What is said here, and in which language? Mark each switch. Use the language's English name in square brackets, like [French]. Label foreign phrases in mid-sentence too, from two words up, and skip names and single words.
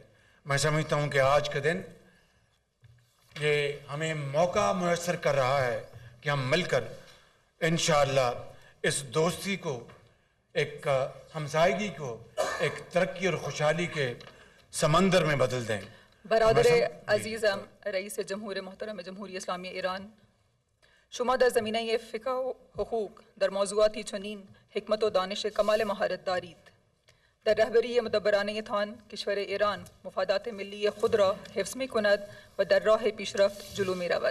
[Urdu] میں سمجھتا ہوں کہ آج کا دن یہ ہمیں موقع میسر کر رہا ہے کہ ہم مل کر انشاءاللہ اس دوستی کو، ایک ہمسائیگی کو ایک ترقی اور خوشحالی کے سمندر میں بدل دیں. [Persian] برادر عزیزم، رئیس جمهور محترم جمهوری اسلامی ایران، شما در زمینه فقه و حقوق در موضوعاتی چنین حکمت و دانش کمال مهارت دارید در رهبری مدبرانه تان کشور ایران مفادات ملی خود را حفظ می کند و در راه پیشرفت جلو می رود.